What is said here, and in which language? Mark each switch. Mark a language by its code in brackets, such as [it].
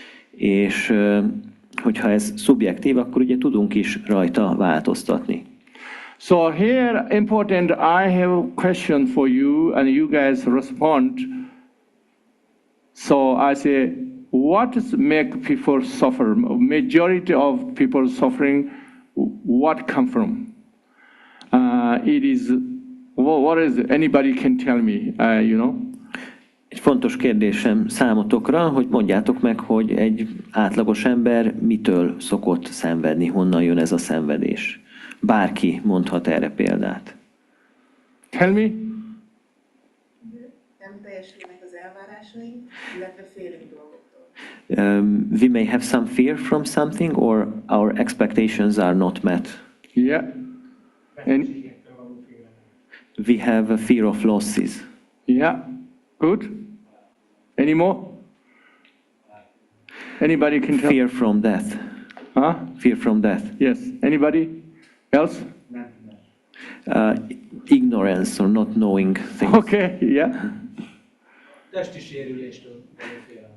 [hu] És hogyha ez szubjektív, akkor ugye tudunk is rajta változtatni. [en] So here important, I have a question for you and you guys respond. So I say, what make people suffer? Majority of people suffering, what come from? It is, what is it? Anybody can tell me, you know? [hu] Egy fontos kérdésem számotokra, hogy mondjátok meg, hogy egy átlagos ember mitől szokott szenvedni, honnan jön ez a szenvedés. Bárki mondhat erre példát. [en] Tell me. [hu] Nem teljesülnek az elvárásaink, illetve félünk dolgoktól. [en] We may have some fear from something, or our expectations are not met. Yeah. And, We have a fear of losses. yeah. Good. Any more? Anybody can tell? Fear from death. Huh? Fear from death. Yes. Anybody else? Ignorance or not knowing things. Okay. Yeah. [hu] Testi sérüléstől való félelem.